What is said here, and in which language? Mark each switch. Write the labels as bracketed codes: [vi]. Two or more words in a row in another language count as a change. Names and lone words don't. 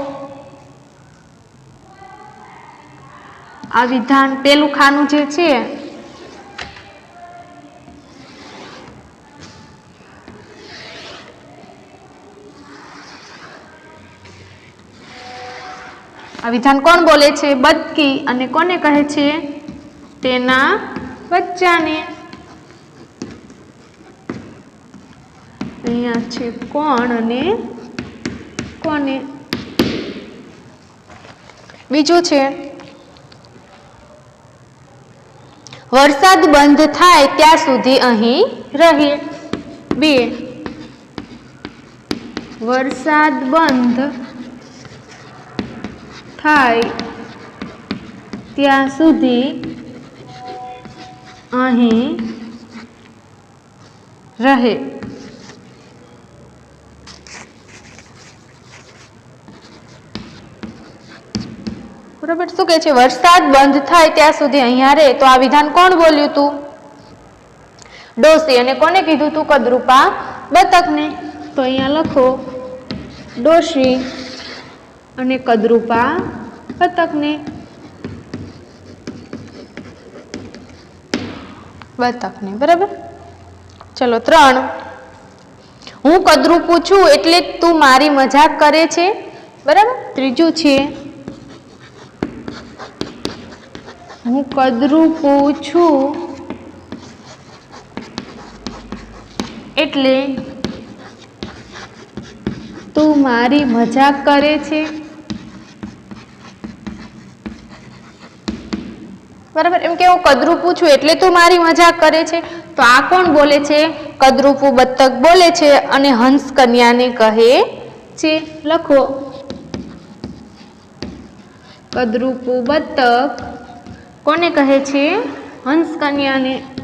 [gu] આ વિધાન પેલું ખાનું જે છે આ વિધાન કોણ બોલે છે? બતકી। અને કોને કહે છે? તેના બચ્ચાને। અહીંયા છે કોણ અને કોને। બીજું છે વરસાદ બંધ થાય ત્યાં સુધી અહીં રહીએ। બે વરસાદ બંધ થાય ત્યાં સુધી અહીં રહે। બરાબર। શું કહે છે? વરસાદ બંધ થાય ત્યાં સુધી અહીંયા રહે। તો આ વિધાન કોણ બોલ્યું તું? ડોશી। અને કોને કીધું તું? કદરૂપા બતકને। તો અહીંયા લખો ડોશી અને કદરૂપા બતકને। બતકને। બરાબર। ચલો 3 હું કદરૂપું છું એટલે તું મારી મજાક કરે છે। બરાબર। ત્રીજું છે હું કદરૂપું છું એટલે તું મારી મજાક કરે છે। બરાબર। એમ કે હું કદરૂપું છું એટલે તું મારી મજાક કરે છે। તો આ કોણ બોલે છે? કદરૂપું બતક બોલે છે અને હંસ કન્યા ને કહે છે। લખો કદરૂપું બતક કોને કહે છે? હંસ કન્યા ને।